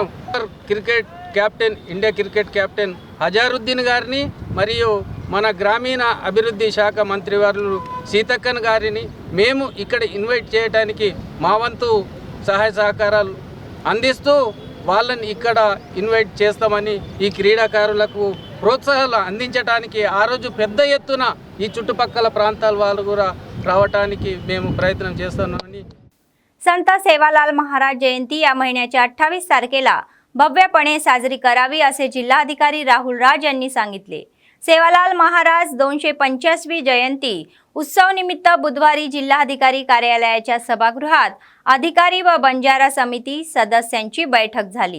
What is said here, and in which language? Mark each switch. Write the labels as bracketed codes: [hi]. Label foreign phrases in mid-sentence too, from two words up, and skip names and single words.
[en] cricket captain, India cricket captain [te] హజారుద్దీన్ గారిని మరియు మన గ్రామీణ అభివృద్ధి శాఖ మంత్రివర్యులు సీతక్కన్ గారిని మేము ఇక్కడ ఇన్వైట్ చేయడానికి మా వంతు సహాయ సహకారాలు అందిస్తూ వాళ్ళని ఇక్కడ ఇన్వైట్ చేస్తామని, ఈ క్రీడాకారులకు ప్రోత్సాహాలు అందించడానికి ఆ రోజు పెద్ద ఎత్తున ఈ చుట్టుపక్కల ప్రాంతాల వాళ్ళు కూడా రావడానికి మేము ప్రయత్నం చేస్తున్నామని. [mr] संत सेवालाल महाराज जयंती या महिन्याच्या 28 तारखेला भव्यपणे साजरी करावी असे जिल्हाधिकारी राहुल राज यांनी सांगितले. सेवालाल महाराज 285वी जयंती उत्सव निमित्त बुधवारी जिल्हाधिकारी कार्यालयाच्या सभागृहात अधिकारी व बंजारा समिती सदस्यांची बैठक झाली.